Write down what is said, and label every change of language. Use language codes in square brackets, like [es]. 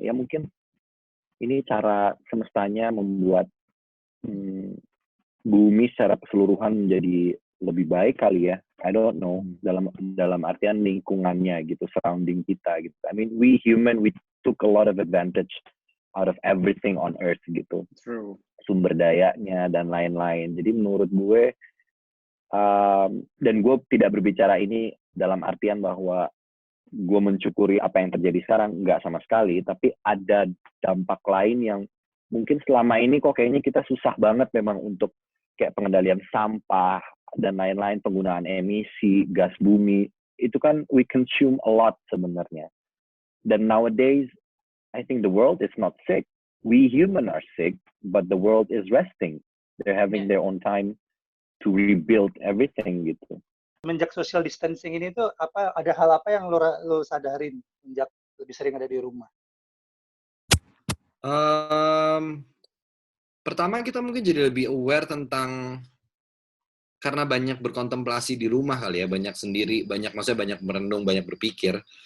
[id] Ya mungkin ini cara semestanya membuat bumi secara keseluruhan menjadi lebih baik kali ya. [en] I don't know, [id] dalam artian lingkungannya gitu, surrounding kita gitu. [en] I mean, we human, we took a lot of advantage out of everything on earth gitu. True. [id] Sumber dayanya dan lain-lain. Jadi menurut gue, dan gue tidak berbicara ini dalam artian bahwa gue mencukuri apa yang terjadi sekarang, nggak sama sekali, tapi ada dampak lain yang mungkin selama ini kok kayaknya kita susah banget memang untuk kayak pengendalian sampah dan lain-lain, penggunaan emisi, gas bumi, itu kan [en] we consume a lot [id] sebenarnya. [en] Dan nowadays, I think the world is not sick. We human are sick, but the world is resting. They're having their own time to rebuild everything gitu. [id] Semenjak social distancing ini tuh ada hal apa yang lo sadarin sejak lebih sering ada di rumah? Pertama kita mungkin jadi lebih aware tentang, karena banyak berkontemplasi di rumah kali ya, banyak sendiri, maksudnya banyak merenung, banyak berpikir.